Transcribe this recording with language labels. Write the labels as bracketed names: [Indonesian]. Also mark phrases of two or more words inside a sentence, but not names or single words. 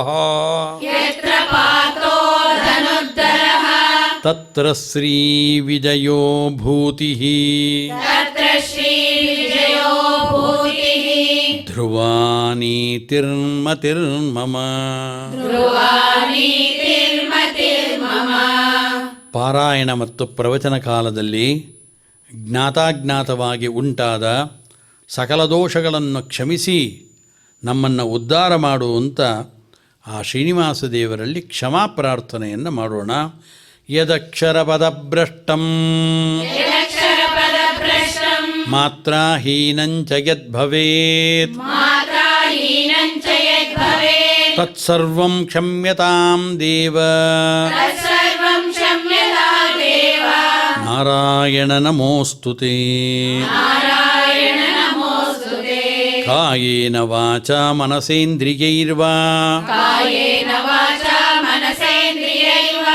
[Sanskrit] यत्र पार्थो धनुर्धरः तत्र श्रीविजयो भूतिः तत्र श्रीविजयो भूतिः ध्रुवा नीतिर्मतिर्मम ಧ್ರುವ ನೀತಿರ್ಮತಿರ್ಮಮ. [Kannada] ಪಾರಾಯಣ ಮತ್ತು ಪ್ರವಚನ ಕಾಲದಲ್ಲಿ ಜ್ಞಾತಾಜ್ಞಾತವಾಗಿ ಉಂಟಾದ ಸಕಲ ದೋಷಗಳನ್ನು ಕ್ಷಮಿಸಿ ನಮ್ಮನ್ನು ಉದ್ಧಾರ ಮಾಡುವಂಥ ಆ ಶ್ರೀನಿವಾಸ ದೇವರಲ್ಲಿ ಕ್ಷಮಾ ಪ್ರಾರ್ಥನೆಯನ್ನು ಮಾಡೋಣ. [Sanskrit] ಯದಕ್ಷರಪದಭ್ರಷ್ಟಂ ಯದಕ್ಷರಪದಭ್ರಷ್ಟಂ ಮಾತ್ರಾಹೀನಂಚ ಯದ್ಭವೇತ್ ಮಾತ್ರಾಹೀನಂಚ ಯದ್ಭವೇತ್ ತತ್ಸರ್ವಂ ಕ್ಷಮ್ಯತಾಂ ದೇವ ತತ್ಸರ್ವಂ ಕ್ಷಮ್ಯತಾಂ ದೇವ. ನಾರಾಯಣ ನಮೋಸ್ತುತೆ. ನಾರಾಯಣ ನಮೋಸ್ತುತೆ. ಕಾಯೇನ ವಾಚಾ ಮನಸೇಂದ್ರಿಯೈರ್ವಾ ಕಾಯೇನ ವಾಚಾ ಮನಸೇಂದ್ರಿಯೈರ್ವಾ